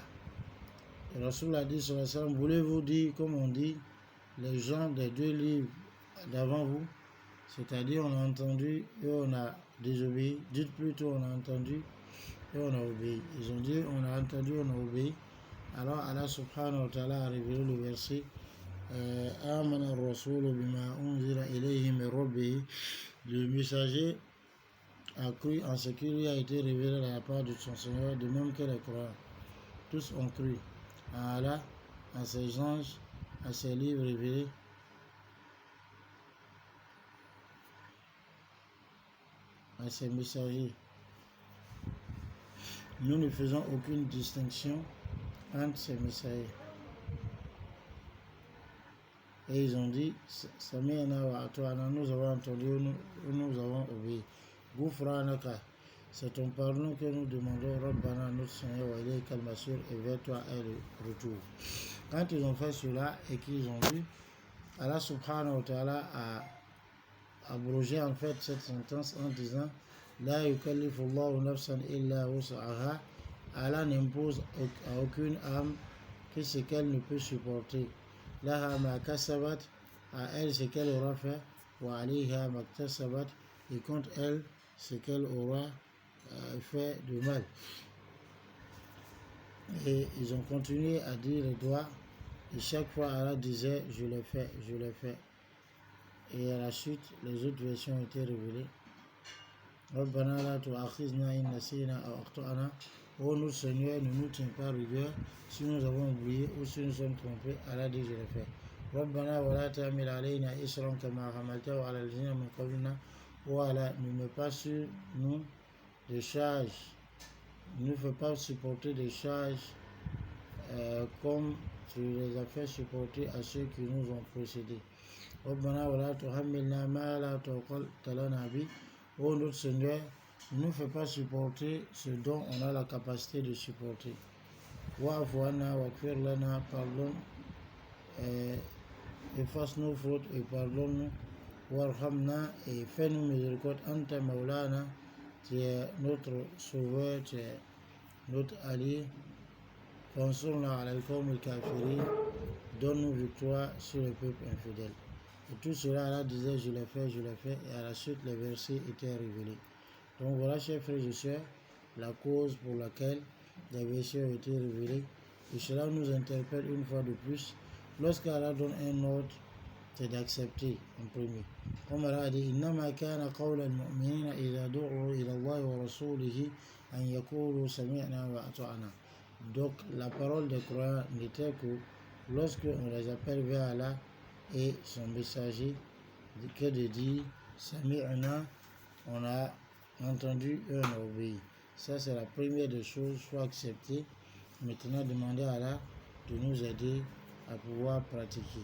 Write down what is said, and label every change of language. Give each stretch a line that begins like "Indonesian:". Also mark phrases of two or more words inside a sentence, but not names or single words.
French: Et Rasoul a dit, voulez-vous dire, comme on dit, les gens des 2 livres d'avant vous, c'est-à-dire on a entendu et on a désobéi. Dites plutôt on a entendu et on a obéi. Ils ont dit on a entendu, on a obéi. Alors Allah
Arabic: سبحانه وتعالى
French: a révélé le verset
Arabic: آمن الرسول بما أنزل إليه من ربه.
French: Le messager a cru en ce qui lui a été révélé de la part de son Seigneur, de même que les croyants. Tous ont cru à Allah, à ses anges, à ses livres révélés, à ses messagers. Nous ne faisons aucune distinction entre ces messagers. Et ils ont dit,
Arabic: سمعنا وأطعنا,
French: nous avons entendu, nous avons obéi. Ghufranaka, c'est ton pardon que nous demandons, Rabbana, notre Seigneur,
Arabic: وإليك المصير,
French: et vers toi est le retour. Quand ils ont fait cela et qu'ils ont vu, Allah
Arabic: سبحانه وتعالى
French: a abrogé en fait cette sentence en disant,
Arabic: لا يكلف الله نفسا إلا وسعها.
French: Allah n'impose à aucune âme que ce qu'elle ne peut supporter.
Arabic: لها ما كسبت,
French: à elle ce qu'elle aura fait,
Arabic: وعليها ما كسبت,
French: et contre elle ce qu'elle aura fait de mal. Et ils ont continué à dire les doigts, et chaque fois Allah disait je l'ai fait, je l'ai fait. Et à la suite, les autres versions ont été révélées.
Arabic: ربنا لا تؤاخذنا إن نسينا أو أخطأنا.
French: Oh notre Seigneur, ne nous tiens pas rigueur si nous avons oublié ou si nous sommes trompés. Allah dit je l'ai fait.
Arabic: ربنا ولا تحمل علينا إصرا كما حملته على الذين من قبلنا.
French: Oh Allah, ne mets pas sur nous des charges, ne nous fais pas supporter des charges comme tu les as fait supporter à ceux qui nous ont précédés.
Arabic: ربنا ولا تحملنا ما لا طاقة لنا به.
French: Oh notre Seigneur, ne nous fais pas supporter ce dont on a la capacité de supporter.
Arabic: واعف عنا واغفر لنا,
French: pardonne, efface nos fautes et pardonne-nous. Warhamna, et fais-nous miséricorde.
Arabic: أنت مولانا,
French: tu es notre sauveur, tu es notre allié.
Arabic: فانصرنا على القوم الكافرين,
French: donne-nous victoire sur le peuple infidèle. Et tout cela, Allah disait, je l'ai fait, et à la suite, les versets étaient révélés. Donc voilà, chers frères et sœurs, la cause pour laquelle les versets ont été révélés. Et cela nous interpelle une fois de plus. Lorsqu'Allah donne un ordre, c'est d'accepter en premier. Comme Allah a dit,
Arabic: إنما كان قول المؤمنين إذا دعوا إلى الله ورسوله أن يقولوا سمعنا وأطعنا.
French: Donc la parole des croyants n'était que lorsque on les appelle vers Allah et son messager, que de dire Sami'na, on a entendu et on a obéi. Ça c'est la première des choses, il faut accepter. Maintenant demander à Allah de nous aider à pouvoir pratiquer.